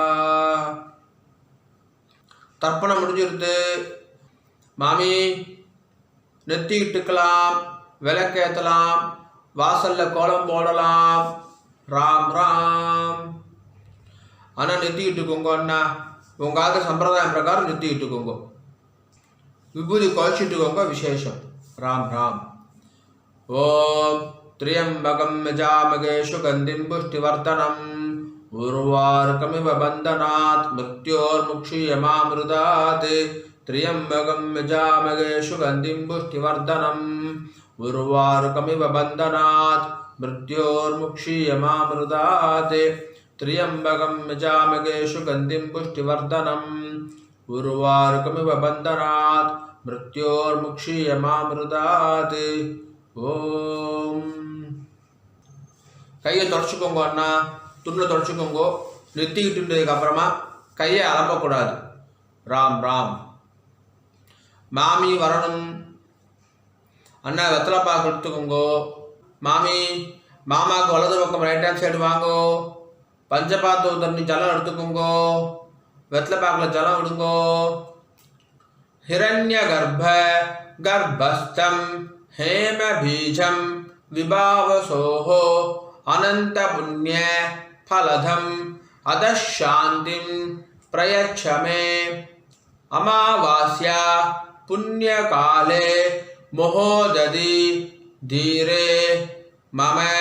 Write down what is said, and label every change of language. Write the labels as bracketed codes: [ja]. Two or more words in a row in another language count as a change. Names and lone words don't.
[ta] தர்ப்பணம் முடிஞ்சிருது மாமி நெத்தி இட்டுக்கலாம் விளக்கேற்றலாம் வாசல்ல கோலம் போடலாம் ராம் ராம் ஆனால் நெத்தி இட்டுக்கோங்க அண்ணா உங்காத சம்பிரதாயம் பிரகாரம் நெத்தி இட்டுக்கோங்க விபூதி குழச்சிட்டுக்கோங்க விசேஷம் ராம் ராம் ஓம் [sa] त्र्यंबकं यजामहे सुगन्धिं पुष्टिवर्धनम् उर्वारुकमिव बन्धनात् मृत्योर्मुक्षीयमामृतात् त्र्यम्बकं यजामहे सुगन्धिं पुष्टिवर्धनम् उर्वारुकमिव बन्धनात् मृत्योर्मुक्षीयमामृतात् त्र्यम्बकं यजामहे सुगन्धिं पुष्टिवर्धनम् उर्वारुकमिव बन्धनात् मृत्योर्मुक्षीयमामृतात् ஓம். [ta] கையை தொடச்சிக்கோங்க அண்ணா, துண்டில் தொடச்சிக்கோங்க. நிறுத்திக்கிட்டு அப்புறமா கையை அலம்பக்கூடாது. ராம் ராம். மாமி வரணும். அண்ணா வெத்தலை பாக்கு எடுத்துக்கோங்கோ. மாமி மாமாவுக்கு வலது பக்கம் [en] right hand side [ta] வாங்கோ. பஞ்சபாத்த தண்ணி ஜலம் எடுத்துக்கோங்கோ. வெத்தலை பாக்கில் ஜலம் விடுங்கோ. [sa] हिरण्य गर्भ गर्भस्थं हेम बीजं विभावसोः अनंत पुण्य फलधम अदशान्तिं प्रयच्छ मे अमावास्या पुण्यकाले महोदधि धीरे मम